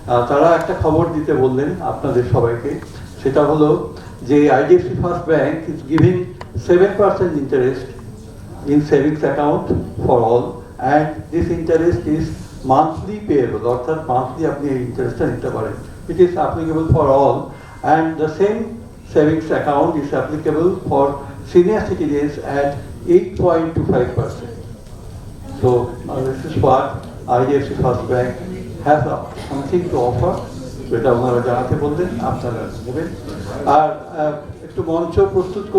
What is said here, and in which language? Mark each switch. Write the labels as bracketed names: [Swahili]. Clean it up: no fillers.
[Bangla] তারা একটা খবর দিতে বললেন আপনাদের সবাইকে, সেটা হলো যে IDFC first bank [English] is giving 7% interest in savings account for all, and this interest is monthly payable, [Bangla] অর্থাৎ মান্থলি আপনি এই ইন্টারেস্টটা নিতে পারেন। [English] It is applicable for all, and the same savings account is applicable for senior citizens at 8.25%. So this is what IDFC First Bank has something to offer. [Bangla] সেটা ওনারা জানাতে বললেন, আপনারা নেবেন। আর একটু মঞ্চ প্রস্তুত করতে